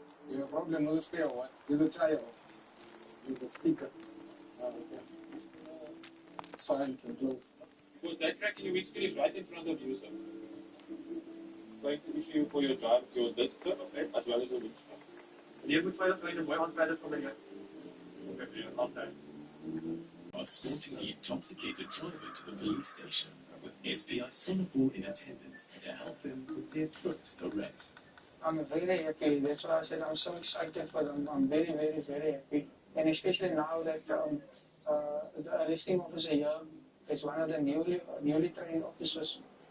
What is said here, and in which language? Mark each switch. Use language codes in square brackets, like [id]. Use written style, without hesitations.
[en] You have a problem with the spare or what? With the tire? With the speaker? Oh, okay. Silent and close. Because that crack in your windscreen is right in front of you, sir. Going to issue for your drive, your disc, sir, okay, as well as your windscreen. [af] Jy moet veilig ry en mooi aanpad vir my. [en] Escorting the intoxicated driver to the police station with SPI Swanepoel in attendance to help them with their first arrest. I'm very happy. That's why I said I'm so excited for them. I'm very, very, very happy. And especially now that the arresting officer here is one of the newly trained officers.